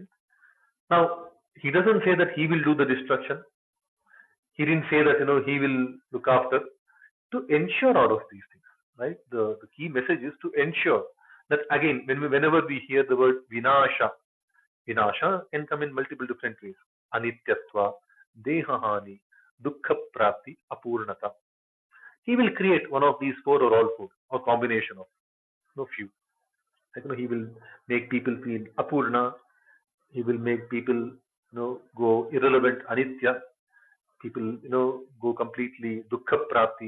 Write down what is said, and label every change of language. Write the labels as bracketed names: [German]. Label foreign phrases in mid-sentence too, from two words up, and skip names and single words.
[English] Now, he doesn't say that he will do the destruction. He didn't say that, he will look after. To ensure all of these things, right? The key message is to ensure that, again, whenever we hear the word vinasha, vinasha can come in multiple different ways. [Sanskrit] Anityatva, dehahani, dukkha prapti, apurnata. [English] He will create one of these four or all four, or combination of few. Like, he will make people feel apurna. He will make people, go irrelevant, anitya. People, go completely [Sanskrit] dukkha prapti.